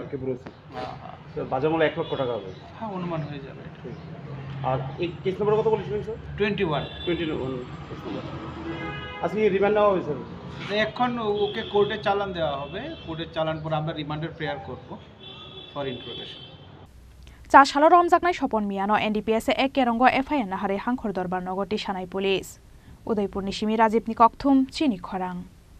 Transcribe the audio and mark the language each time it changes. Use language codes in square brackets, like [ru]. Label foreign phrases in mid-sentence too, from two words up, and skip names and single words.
[bn] বাজার মূল্য 1 লক্ষ টাকা হবে। হ্যাঁ, অনুমান হয়ে যাবে। আর এই কেস নম্বর কত বলেছিলেন স্যার? 21 কেস নম্বর। আজকে রিমান্ড নেওয়া হয়েছে। এখন ওকে কোর্টে চালান দেওয়া হবে, কোর্টের চালান পর আমরা রিমান্ডের প্রেয়ার করব [en] for interrogation. [trp] cha shalo romjaknai Sopon Miano NDPS ek kerong FIR nahare hangkhor dorbar nogoti shanai police Udaipur ni Shimi Rajib ni Kokthum Chini Khorang।